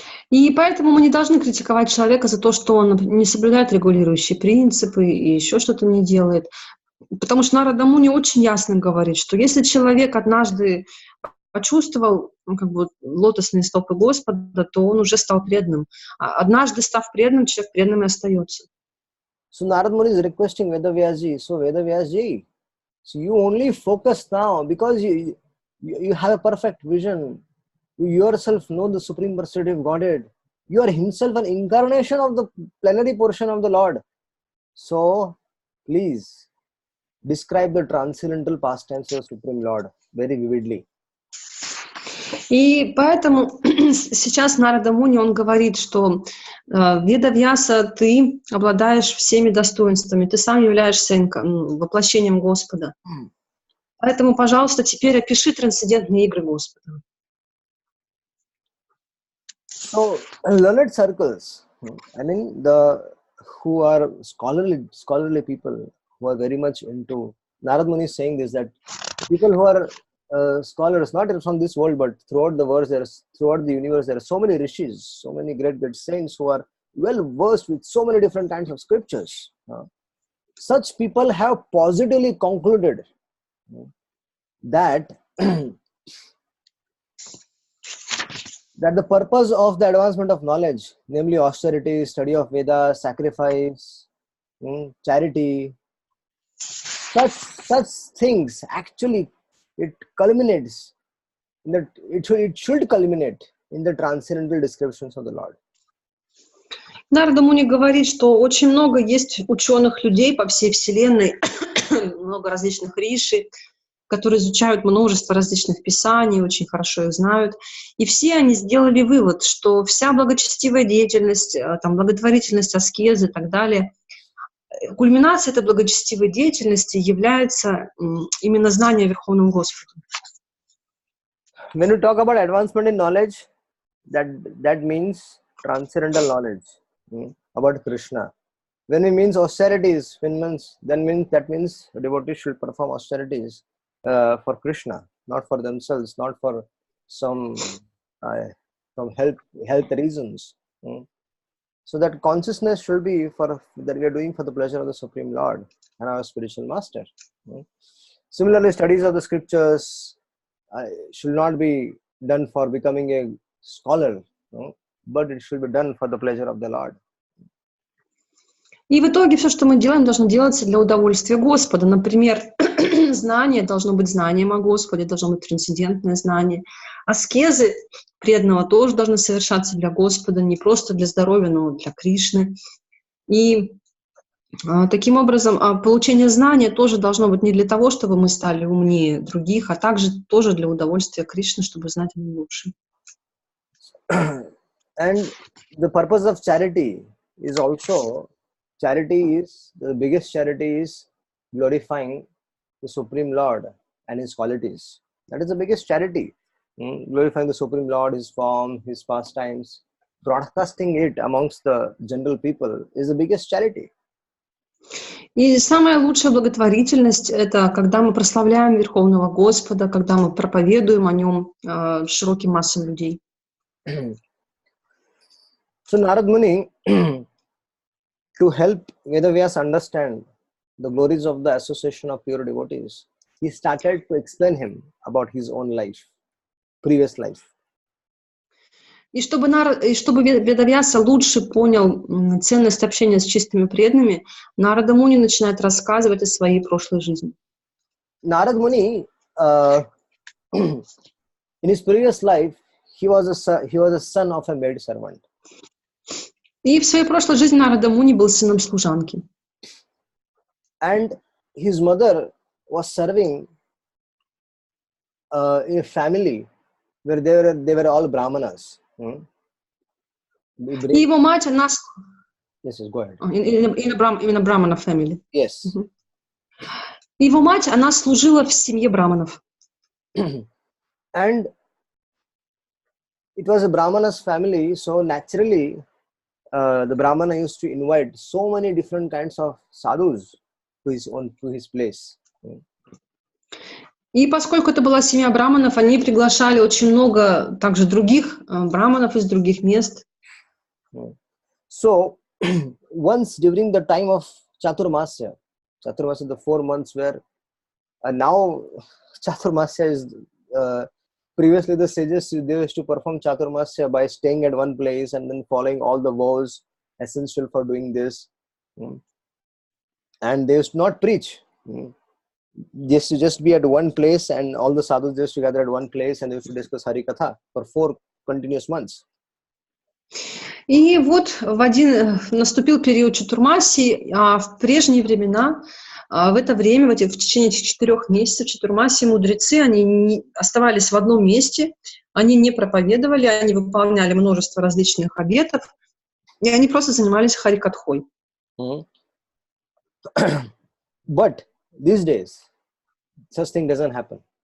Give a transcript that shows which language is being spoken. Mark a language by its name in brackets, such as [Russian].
[Russian] И поэтому мы не должны критиковать человека за то, что он не соблюдает регулирующие принципы и еще что-то не делает. Потому что Нарада Муни очень ясно говорит, что если человек однажды почувствовал лотосные стопы Господа, то он уже стал преданным. А однажды став преданным, человек преданным и остается. [English] So Narada Muni is requesting Vedavyasji. So Vedavyasji, so you only focus now because you have a perfect vision. You yourself know the Supreme Personality of Godhead. You are himself an incarnation of the plenary portion of the Lord. So please describe the transcendental pastimes of the Supreme Lord very vividly. [Russian] И поэтому сейчас Нарада Муни, он говорит, что Ведавьяса, ты обладаешь всеми достоинствами, ты сам являешься воплощением Господа. Поэтому, пожалуйста, теперь опиши трансцендентные игры Господа. [English] So learned circles, I mean who are scholarly people, who are very much into, Narada Muni is saying this, that people who are scholars, not from this world, but throughout the universe, there are so many rishis, so many great saints who are well versed with so many different kinds of scriptures. Such people have positively concluded that that the purpose of the advancement of knowledge, namely austerity, study of Vedas, sacrifice, charity, such things, actually it culminates in that it should culminate in the transcendental descriptions of the Lord. [Russian] Нарада Муни говорит, что очень много есть ученых людей по всей Вселенной, много различных риши, которые изучают множество различных писаний, очень хорошо их знают. И все они сделали вывод, что вся благочестивая деятельность, там, благотворительность, аскезы и так далее, кульминацией этой благочестивой деятельности является именно знание о Верховном Господе. [English] When we talk about advancement in knowledge, that means transcendental knowledge about Krishna. When we means austerities, that means devotees should perform austerities for Krishna, not for themselves, not for some health reasons. So that consciousness should be that we are doing for the pleasure of the Supreme Lord and our spiritual master. Similarly, studies of the scriptures should not be done for becoming a scholar, but it should be done for the pleasure of the Lord. [Russian] И в итоге все, что мы делаем, должно делаться для удовольствия Господа. Например, знание должно быть знанием о Господе, должно быть трансцендентное знание. Аскезы преданного тоже должны совершаться для Господа, не просто для здоровья, но для Кришны. И таким образом, получение знания тоже должно быть не для того, чтобы мы стали умнее других, а также тоже для удовольствия Кришны, чтобы знать о нем лучше. [English] And the purpose of charity is also, the biggest charity is glorifying the Supreme Lord and His qualities. That is the biggest charity. Glorifying the Supreme Lord, His form, His pastimes, broadcasting it amongst the general people is the biggest charity. [Russian] И самая лучшая благотворительность — это когда мы прославляем Верховного Господа, когда мы проповедуем о Нем широким массам людей. [English] So Narada Muni, to help Vedavyas understand the glories of the association of pure devotees, he started to explain him about his own life, previous life. [Russian] И чтобы Ведавьяса лучше понял ценность общения с чистыми преданными, Нарада Муни начинает рассказывать о своей прошлой жизни. [English] Narada Muni, in his previous life, he was a son of a maid servant. [Russian] И в своей прошлой жизни Нарада Муни был сыном служанки. [English] And his mother was serving in a family where they were all Brahmanas. [Russian] И его мать, она... [English] Yes, go ahead. [Russian] Именно Брахмана family. [English] Yes. [Russian] Его мать, она служила в семье браманов. [English] And it was a Brahmana's family, so naturally the Brahmana used to invite so many different kinds of sadhus to his place. [Russian] И поскольку это была семья браманов, они приглашали очень много также других браманов из других мест. [English] So once during the time of Chaturmasya, the 4 months where now Chaturmasya is previously the sages, they used to perform Chaturmasya by staying at one place and then following all the vows essential for doing this. And they used to not preach. They used to just be at one place, and all the sadhus used to gather at one place and they used to discuss Hari Katha for 4 continuous months. [Russian] И вот наступил период Чатурмасии, а в прежние времена, в это время, в течение этих 4 месяцев Чатурмасии мудрецы, они оставались в одном месте, они не проповедовали, они выполняли множество различных обетов, и они просто занимались харикатхой. [English] But these days, such thing doesn't happen.